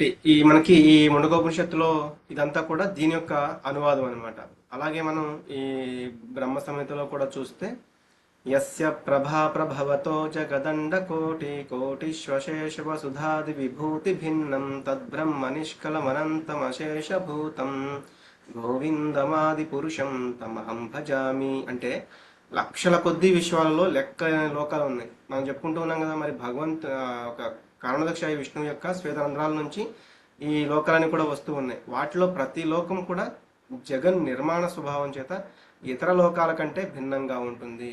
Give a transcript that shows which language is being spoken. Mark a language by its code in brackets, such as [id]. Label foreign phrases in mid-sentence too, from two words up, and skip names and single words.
[te] మనకి ఈ ముండకోపనిషత్తులో ఇదంతా కూడా దీని యొక్క అనువాదం అనమాట. అలాగే మనం ఈ బ్రహ్మ సంహితలో కూడా చూస్తే [sa] యస్య ప్రభా ప్రభవతో జగదండ కోటి కోటిశ్వశేష వసుధాది విభూతి భిన్నం తద్బ్రహ్మ నిష్కలమనంతమశేష భూతం గోవిందమాది పురుషం తమహం భజామి. [te] అంటే లక్షల కొద్ది విశ్వాలలో లెక్క లోకాలు ఉన్నాయి. మనం చెప్పుకుంటూ ఉన్నాం కదా, మరి ఒక కారణదక్ష విష్ణువు యొక్క శ్వేతరంధ్రాల నుంచి ఈ లోకాలన్నీ కూడా వస్తూ ఉన్నాయి. వాటిలో ప్రతి లోకం కూడా జగన్ నిర్మాణ స్వభావం చేత ఇతర లోకాల కంటే భిన్నంగా ఉంటుంది.